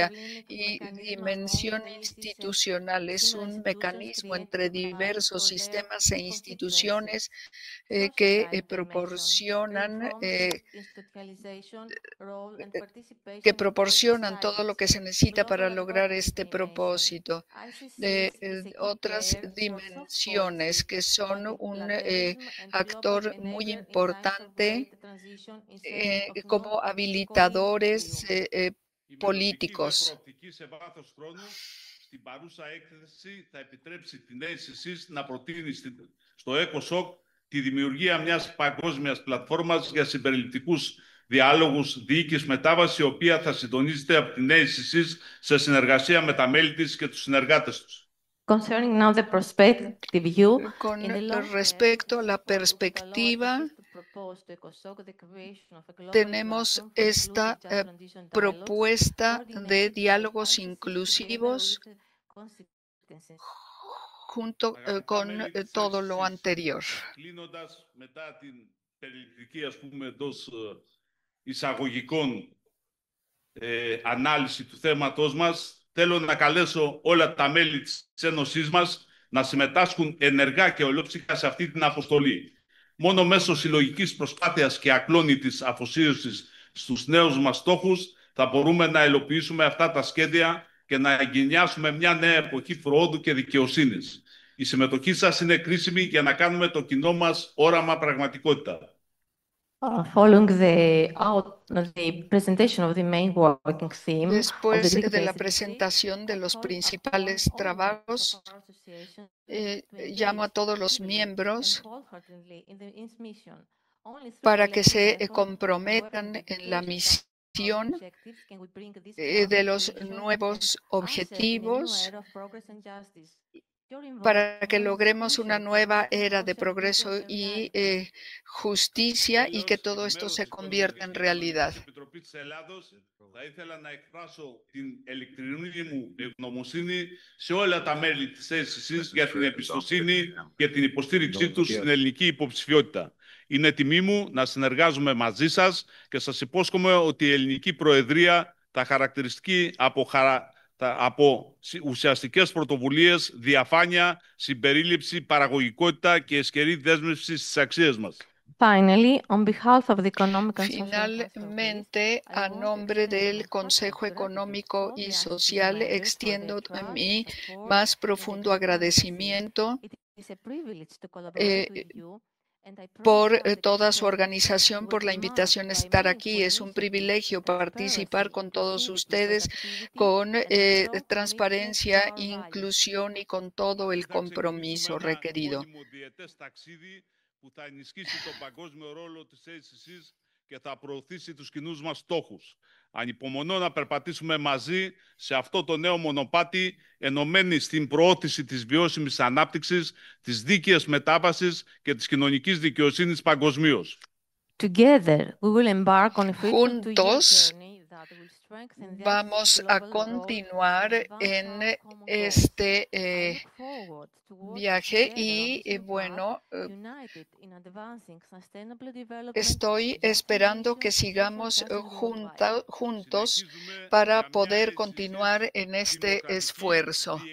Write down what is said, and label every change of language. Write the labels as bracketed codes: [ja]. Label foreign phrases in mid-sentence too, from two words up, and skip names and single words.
[es] Y dimensión institucional es un mecanismo entre diversos sistemas e instituciones que proporcionan todo lo que se necesita para lograr este propósito. Otras dimensiones que son un actor muy importante como habilitadores políticos. [el] Στην παρούσα έκθεση θα επιτρέψει την ΕΣΥΣ να προτείνει στο ECOSOC τη δημιουργία μιας παγκόσμιας πλατφόρμας για συμπεριληπτικούς διάλογους διοίκησης μετάβαση, η οποία θα συντονίζεται από την ΕΣΥΣ σε συνεργασία με τα μέλη της και τους συνεργάτες τους. [en] Concerning now the prospective view, [es] Con respecto a la perspectiva tenemos esta propuesta de diálogos inclusivos junto con todo lo anterior. [el] Κλείνοντας, μετά την περιληπτική, ας πούμε, εντός εισαγωγικών ανάλυση του θέματος μας, θέλω να καλέσω όλα τα μέλη της Ένωσής μας να συμμετάσχουν ενεργά και ολόψυχα σε αυτή την αποστολή. Μόνο μέσω συλλογικής προσπάθειας και ακλόνητης αφοσίωσης στους νέους μας στόχους θα μπορούμε να υλοποιήσουμε αυτά τα σχέδια και να εγκαινιάσουμε μια νέα εποχή προόδου και δικαιοσύνης. Η συμμετοχή σας είναι κρίσιμη για να κάνουμε το κοινό μας όραμα πραγματικότητα. [en] Following the presentation of the main working theme, [es] después de la presentación de los principales trabajos, llamo a todos los miembros para que se comprometan en la misión de los nuevos objetivos para que logremos una nueva era de progreso y justicia y que todo esto se convierta en realidad. [el] Θα ήθελα να εκφράσω την ειλικρινή μου ευγνωμοσύνη σε όλα τα μέλη της ΕΣΥΣ για την εμπιστοσύνη και την υποστήριξή τους στην ελληνική υποψηφιότητα. Είναι τιμή μου να συνεργάζομαι μαζί σας και σας υπόσχομαι ότι η ελληνική προεδρία θα χαρακτηριστεί από ουσιαστικές πρωτοβουλίες, διαφάνεια, συμπερίληψη, παραγωγικότητα και ισχυρή δέσμευση στις αξίες μας. [en] Finally, on behalf of the Economic and [es] Finalmente, a nombre del Consejo Económico y Social, extiendo mi más profundo agradecimiento por toda su organización, por la invitación a estar aquí. Es un privilegio participar con todos ustedes con transparencia, inclusión y con todo el compromiso requerido. [el] Που θα ενισχύσει τον παγκόσμιο ρόλο της ACC's και θα προωθήσει τους κοινούς μας στόχους. Ανυπομονώ να περπατήσουμε μαζί σε αυτό το νέο μονοπάτι, ενωμένοι στην προώθηση της βιώσιμης ανάπτυξης, της δίκαιης μετάβασης και της κοινωνικής δικαιοσύνης παγκοσμίως. [en] Together, we will embark on a [es] Juntos vamos a continuar en este viaje y bueno, estoy esperando que sigamos juntos para poder continuar en este esfuerzo.